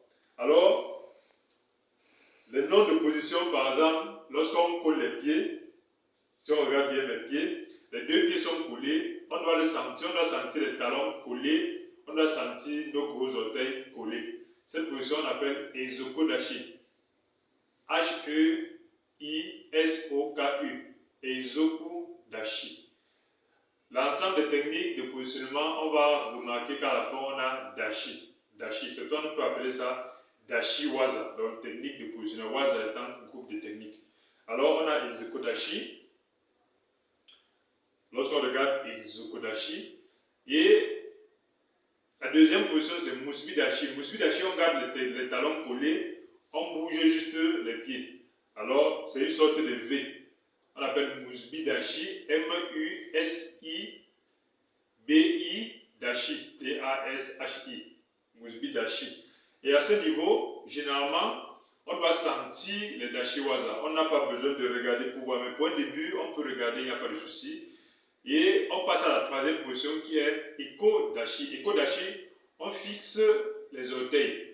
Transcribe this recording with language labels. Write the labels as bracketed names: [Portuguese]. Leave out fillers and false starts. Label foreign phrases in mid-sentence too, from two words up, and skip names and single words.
[French] Alors, les noms de position, par exemple, lorsqu'on colle les pieds, si on regarde bien les pieds, les deux pieds sont collés, on doit le sentir, on doit sentir les talons collés, on doit sentir nos gros orteils collés. Cette position, on appelle Eizoko Dashi. H-E-I-S-O-K-U. Eizoku Dashi. L'ensemble des techniques de positionnement, on va remarquer qu'à la fin, on a Dashi. Dashi, c'est toi, on peut appeler ça Dashi Waza. Donc, technique de positionnement. Waza étant un groupe de techniques. Alors, on a Eizoko Dashi. Lorsqu'on regarde Eizoko Dashi. Et la deuxième position, c'est Musubi Dashi. Musubi Dashi, on garde les talons collés, on bouge juste les pieds. Alors, c'est une sorte de V. On appelle Musubi Dashi, M-U-S-I-B-I Dashi, D-A-S-H-I, Musubi Dashi. Et à ce niveau, généralement, on doit sentir les Dashiwaza. On n'a pas besoin de regarder pour voir, mais pour un début, on peut regarder, il n'y a pas de souci. Et on passe à la troisième position qui est Eko Dashi. Eko Dashi, on fixe les orteils.